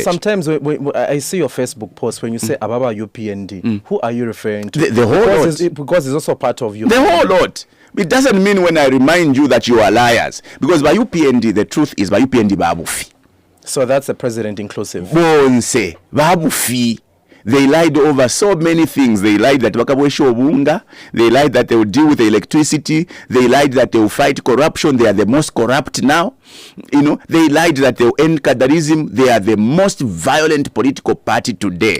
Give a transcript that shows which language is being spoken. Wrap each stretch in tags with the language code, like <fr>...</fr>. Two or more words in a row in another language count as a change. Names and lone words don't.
<en>sometimes when I see your Facebook post when you say Ababa UPND, who are you referring to? The whole lot. Because it's also part of you. The whole lot. It doesn't mean when I remind you that you are liars. Because by UPND, the truth is by UPND babufi. So that's the president inclusive.</en> <bem>Bonse, babufi.</bem> <en>They lied over so many things. They lied that</en> <bem>Wakabwesho Obunga.</bem> <en>They lied that they will deal with the electricity. They lied that they will fight corruption. They are the most corrupt now. You know, they lied that they will end Kadarism. They are the most violent political party today.</en>